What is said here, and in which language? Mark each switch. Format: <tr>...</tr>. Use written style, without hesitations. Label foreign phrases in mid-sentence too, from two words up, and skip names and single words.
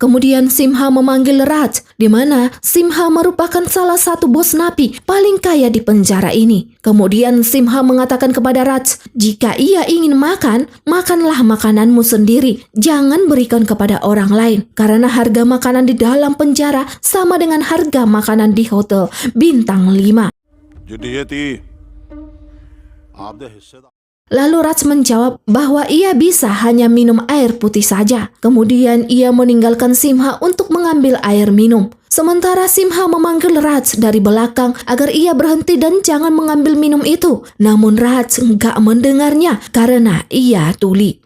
<id>Kemudian Simha memanggil Raj, di mana Simha merupakan salah satu bos napi paling kaya di penjara ini. Kemudian Simha mengatakan kepada Raj, jika ia ingin makan, makanlah makananmu sendiri. Jangan berikan kepada orang lain, karena harga makanan di dalam penjara sama dengan harga makanan di hotel bintang 5.</id> <pa>ਜਿੱਡੀ ਯੇ ਥੀ ਆਪਦੇ ਹਿੱਸੇ ਦਾ</pa> <id>Lalu Raj menjawab bahwa ia bisa hanya minum air putih saja. Kemudian ia meninggalkan Simha untuk mengambil air minum. Sementara Simha memanggil Raj dari belakang agar ia berhenti dan jangan mengambil minum itu. Namun Raj enggak mendengarnya karena ia tuli.</id>